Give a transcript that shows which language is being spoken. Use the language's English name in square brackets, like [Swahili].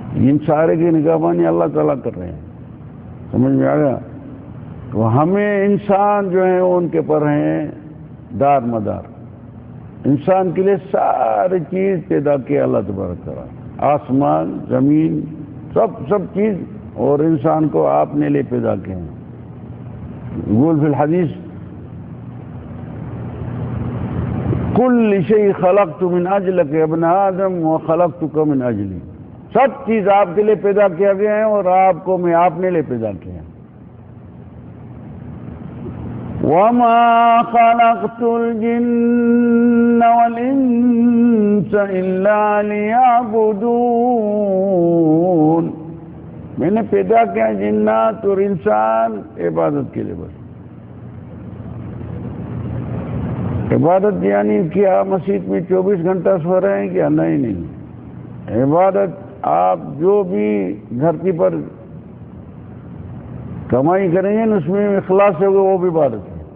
[Urdu] ان سارے کی نگہبانی اللہ تعالیٰ کر رہے ہیں. سمجھ میں آ گیا؟ تو ہمیں انسان جو ہیں ان کے پر ہیں دار مدار. انسان کے لیے ساری چیز پیدا کیا اللہ تبارک تعالیٰ، آسمان زمین سب چیز، اور انسان کو آپ نے لے پیدا کیے ہیں. [Arabic] يقول في الحديث كل شيء خلقت من أجلك يا ابن آدم وخلقتك من أجلي. [Urdu] سب چیز آپ کے لیے پیدا کیا گیا ہے اور آپ کو میں آپ نے لے پیدا کیا. [Arabic] وما خلقت الجن والإنس إلا ليعبدون. [Urdu] میں نے پیدا کیا جنات اور انسان عبادت کے لیے. بس عبادت یعنی کیا مسجد میں 24 گھنٹہ سو رہے ہیں کیا؟ نہیں. عبادت آپ جو بھی دھرتی پر کمائی کریں گے اس میں اخلاص سے ہوگا وہ بھی عبادت ہے.